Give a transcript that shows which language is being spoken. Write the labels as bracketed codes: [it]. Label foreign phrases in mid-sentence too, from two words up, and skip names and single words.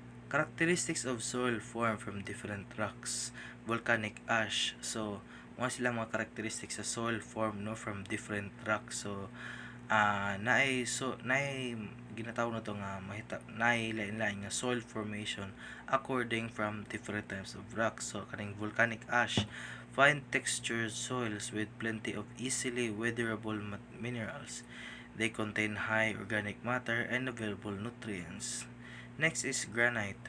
[en] Characteristics of soil formed from different rocks. Volcanic ash. So, [ceb] mga sila mga [en] characteristics sa soil formed no from different rocks. So, [ceb] naay ginatawag na to nga mahita naay lain-lain nga [en] soil formation according from different types of rocks. So, kaning volcanic ash, fine textured soils with plenty of easily weatherable minerals. They contain high organic matter and available nutrients. Next is granite.